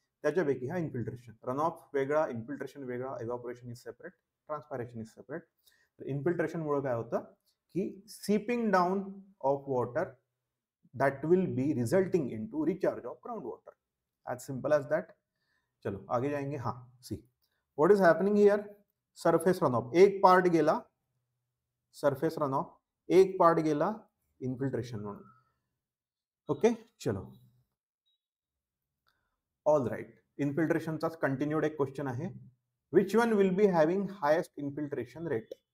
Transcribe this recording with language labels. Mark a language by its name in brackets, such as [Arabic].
[Marathi] त्याच्यापैकी हा infiltration, run of वेगळा, इन्फिल्ट्रेशन वेगळा, [English] Evaporation is separate, transpiration is separate. [Marathi] इन्फिल्ट्रेशनमुळे काय होतं की [English] Seeping down of water that will be resulting into recharge of groundwater. As simple as that. [Hindi] चलो आगे जाएंगे. [English] हाँ, see what is happening here. [Marathi] Surface runoff एक पार्ट गेला, सरफेस रनऑफ एक पार्ट गेला इन्फिल्ट्रेशन म्हणून. [English] Okay, चलो all right. [Marathi] इन्फिल्ट्रेशनचाच कंटिन्यूड एक क्वेश्चन आहे. [English] Which one will be having highest infiltration rate.